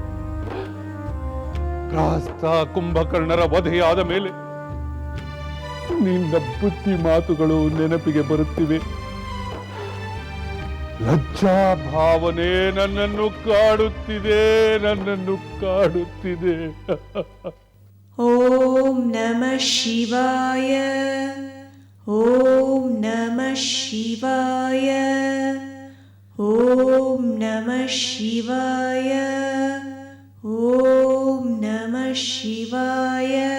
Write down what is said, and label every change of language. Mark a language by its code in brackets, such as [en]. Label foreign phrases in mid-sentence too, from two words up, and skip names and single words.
[kn] ಪ್ರಾಸ್ತ ಕುಂಭಕರ್ಣರ ವಧೆಯಾದ ಮೇಲೆ ನಿನ್ನ ಬುದ್ಧಿ ಮಾತುಗಳು ನೆನಪಿಗೆ ಬರುತ್ತಿವೆ. ಲಜ್ಜಾ ಭಾವನೆ ನನ್ನನ್ನು ಕಾಡುತ್ತಿದೆ, ನನ್ನನ್ನು ಕಾಡುತ್ತಿದೆ. [sa] ಓಂ ನಮಃ ಶಿವಾಯ, ಓಂ ನಮಃ ಶಿವಾಯ, ಓಂ ನಮಃ ಶಿವಾಯ, ಓಂ ನಮಃ ಶಿವಾಯ,